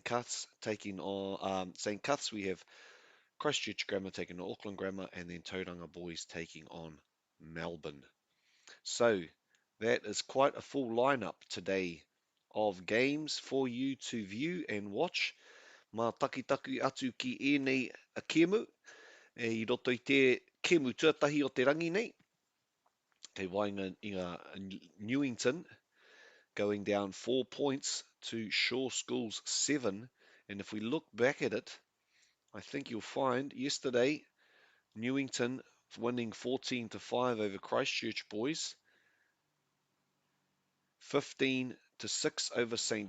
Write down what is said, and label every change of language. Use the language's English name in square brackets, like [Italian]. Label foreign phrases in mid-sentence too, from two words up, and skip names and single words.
[English] Cuth's taking on St. Cuth's. We have Christchurch Grammar taking on Auckland Grammar, and then Tauranga Boys taking on Melbourne. So that is quite a full lineup today of games for you to view and watch. [Māori] Mā takitaku atu ki ēnei a kemu, I roto i te kemu tuatahi o te rangi nei. Kei wainga i ngā [English] Newington going down 4 points to Shaw School's 7. And if we look back at it, I think you'll find yesterday Newington winning 14-5 over Christchurch Boys, 15-6 over St.